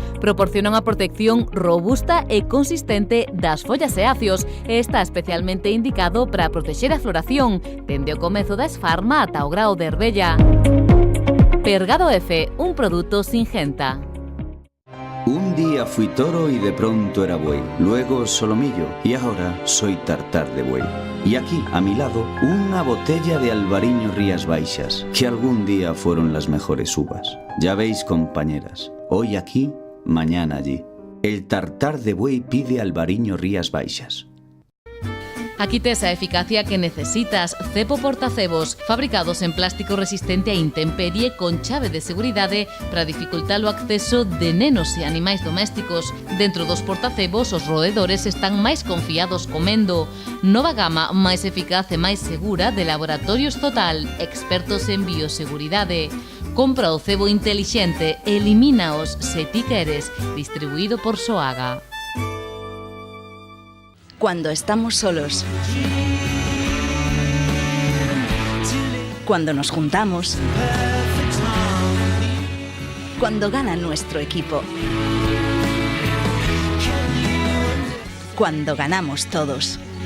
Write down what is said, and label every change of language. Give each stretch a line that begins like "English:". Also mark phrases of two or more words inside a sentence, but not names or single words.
Galician: Proporciona unha protección robusta e consistente das follas e acios e está especialmente indicado para protexer a floración, dende o comezo da esfarma ata o grao de herbella. Pergado F, un produto Singenta.
Spanish: Un día fui toro y de pronto era buey, luego solomillo y ahora soy tartar de buey. Y aquí, a mi lado, una botella de Albariño Rías Baixas, que algún día fueron las mejores uvas. Ya veis, compañeras, hoy aquí, mañana allí. El tartar de buey pide Albariño Rías Baixas.
Galician: Aquí tes a eficacia que necesitas. Cepo portacebos, fabricados en plástico resistente a intemperie con chave de seguridade para dificultar o acceso de nenos e animais domésticos. Dentro dos portacebos, os roedores están máis confiados comendo. Nova gama máis eficaz e máis segura de Laboratorios Total, expertos en bioseguridade. Compra o cebo intelixente, elimínaos se ti queres. Distribuído por Soaga.
Spanish: Cuando estamos solos, cuando nos juntamos, cuando gana nuestro equipo, cuando ganamos todos.